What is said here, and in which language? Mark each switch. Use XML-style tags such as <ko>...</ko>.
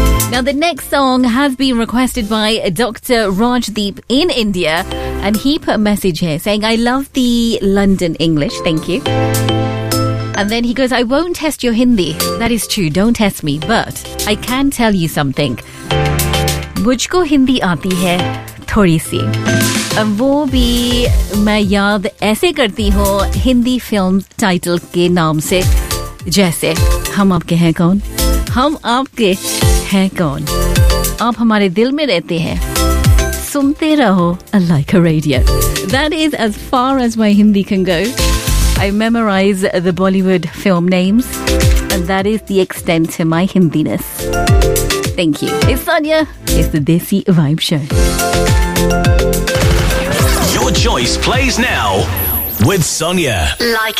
<en>Now, the next song has been requested by Dr. Rajdeep in India, and he put a message here saying, I love the London English, thank you. And then he goes, I won't test your Hindi. That is true, don't test me, but I can tell you something.</en> <hi>मुझको हिंदी आती है थोड़ी सी.</hi> <en>And</en> <hi>वो भी मैं याद ऐसे करती हो Hindi film title के नाम से. जैसे, हम आपके है कौन? हम आपके है कौन? आप हमारे दिल में रहते है. सुनते रहो अ लाइका radio.</hi> <en>That is as far as my Hindi can go. I memorize the Bollywood film names, and that is the extent to my Hindiness. Thank you. It's Sonia. It's the Desi Vibe Show. Your choice plays now with Sonia. Leica.</en>